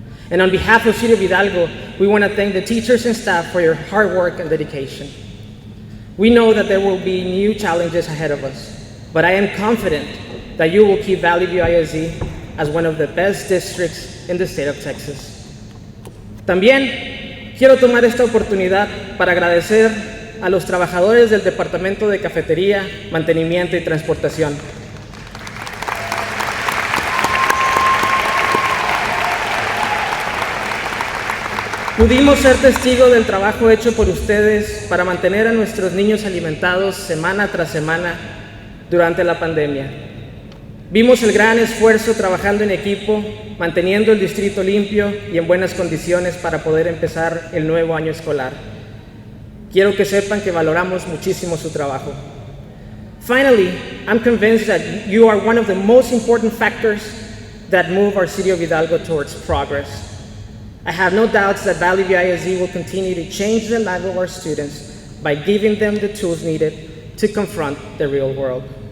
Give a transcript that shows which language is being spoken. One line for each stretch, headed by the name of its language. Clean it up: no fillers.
English: And on behalf of City of Hidalgo, we want to thank the teachers and staff for your hard work and dedication. We know that there will be new challenges ahead of us, but I am confident that you will keep Valley View ISD as one of the best districts in the state of Texas.
Spanish: También quiero tomar esta oportunidad para agradecer a los trabajadores del Departamento de Cafetería, Mantenimiento y Transportación. Pudimos ser testigos del trabajo hecho por ustedes para mantener a nuestros niños alimentados semana tras semana durante la pandemia. Vimos el gran esfuerzo trabajando en equipo, manteniendo el distrito limpio y en buenas condiciones para poder empezar el nuevo año escolar. Quiero que sepan que valoramos muchísimo su trabajo.
English: Finally, I'm convinced that you are one of the most important factors that move our City of Hidalgo towards progress. I have no doubts that Valley View ISD will continue to change the lives of our students by giving them the tools needed to confront the real world.